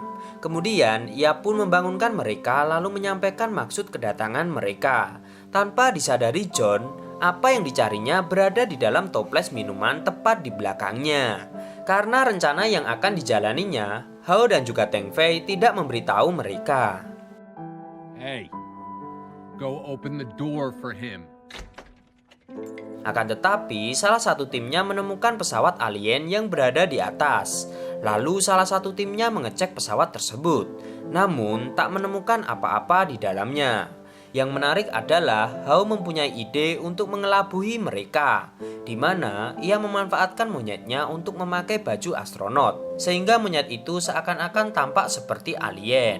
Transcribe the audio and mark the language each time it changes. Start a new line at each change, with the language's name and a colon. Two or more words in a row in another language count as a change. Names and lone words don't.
Indonesian: Kemudian ia pun membangunkan mereka lalu menyampaikan maksud kedatangan mereka. Tanpa disadari John, apa yang dicarinya berada di dalam toples minuman tepat di belakangnya. Karena rencana yang akan dijalaninya, Hao dan juga Teng Fei tidak memberitahu mereka.
English: Hey, go open the door for him.
Indonesian: Akan tetapi, salah satu timnya menemukan pesawat alien yang berada di atas. Lalu salah satu timnya mengecek pesawat tersebut, namun tak menemukan apa-apa di dalamnya. Yang menarik adalah Hao mempunyai ide untuk mengelabui mereka, di mana ia memanfaatkan monyetnya untuk memakai baju astronot, sehingga monyet itu seakan-akan tampak seperti alien.